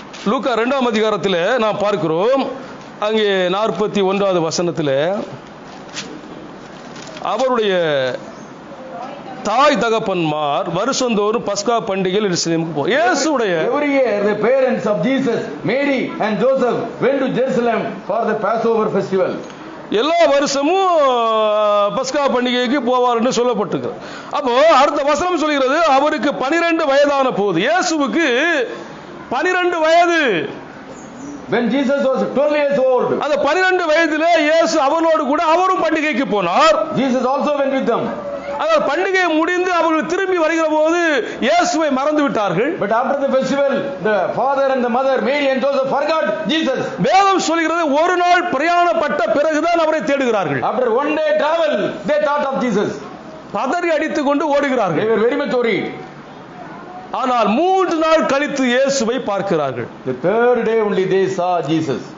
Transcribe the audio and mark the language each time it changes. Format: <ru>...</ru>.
<ta>லூக்கா 2ஆம் அதிகாரத்தில் நாம் பார்க்கிறோம். அங்கே 41வது வசனத்தில் அவருடைய தாய் தகப்பன்மார் வருஷந்தோறும் பஸ்கா பண்டிகையில் எருசலேமுக்கு போவார். இயேசுடைய</ta> <en>Every year the parents of Jesus, Mary and Joseph, went to Jerusalem for the Passover festival.</en> <ta>எல்லா வருஷமும் பஸ்கா பண்டிகைக்கு போவார்னு சொல்லப்பட்டிருக்கு. அப்போ அடுத்த வசனம் சொல்கிறது, அவருக்கு 12 வயதான போது, இயேசுவுக்கு 12 வயது.</ta> <en>When Jesus was 12 years old,</en> <ta>அந்த 12 வயதிலே இயேசு அவரோடு கூட அவரும் பண்டிகைக்கு போனார்.</ta> <en>Jesus also went with them.</en> <ta>ஆனால் பண்டிகை முடிந்து அவர்கள் திரும்பி வருகிற போது இயேசுவை மறந்து விட்டார்கள்.</ta> <en>But after the festival, the father and the mother, Mary and Joseph, forgot Jesus.</en> <ta>வேதம் சொல்கிறது, ஒரு நாள் பிரயாணப்பட்ட பிறகுதான் அவரை தேடுகிறார்கள்.</ta> <en>After one day travel, they thought of Jesus.</en> <ta>பதறி அடித்துக் கொண்டு</ta> <en>They</en> <ta>ஓடுகிறார்கள்.</ta> <en>were very much worried.</en> <ta>ஆனால் 3 நாள் கழித்து இயேசுவை பார்க்கிறார்கள்.</ta> <en>The third day only they saw Jesus.</en>